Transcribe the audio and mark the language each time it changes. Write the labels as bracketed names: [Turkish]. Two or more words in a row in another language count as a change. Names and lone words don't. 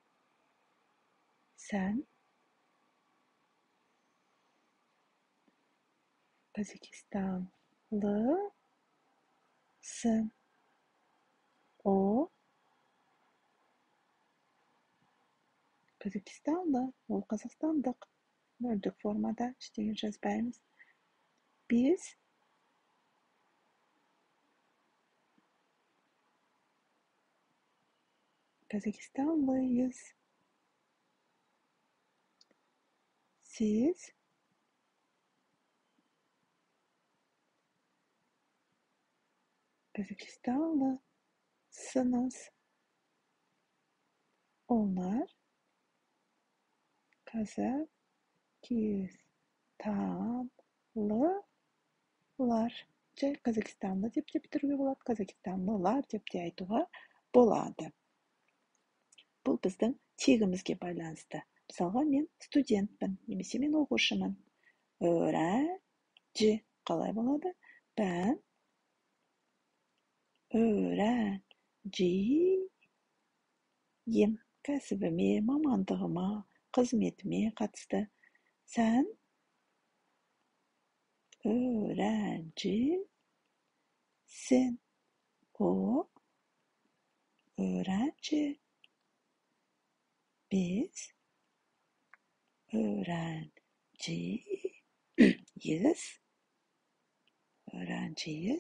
[Turkish] Sen Kazakistanlısın. O Kazakistanlı, [Kazakh] ол қазақстандық. Нөлдік формада ештеңе жазбаймыз. [Turkish] Biz Kazakistanlıyız. Siz Kazakistanlısınız. Onlar Kazakstanlı. Kazakistanlılar. [Kazakh] Жай Қазақстанлы деп те бітіруге болады, Қазақстанлылар деп те айтуға болады. Бұл біздің тегімізге байланысты. Мысалға, мен студентпін, немесе мен оқушымын. Öğrenci қалай болады? [Turkish] Ben öğrenciyim. [Kazakh] Кәсібіме, мамандығыма, қызметіме қатысты. [Turkish] Sen öğrencisin. O öğrenci. Biz öğrenciyiz.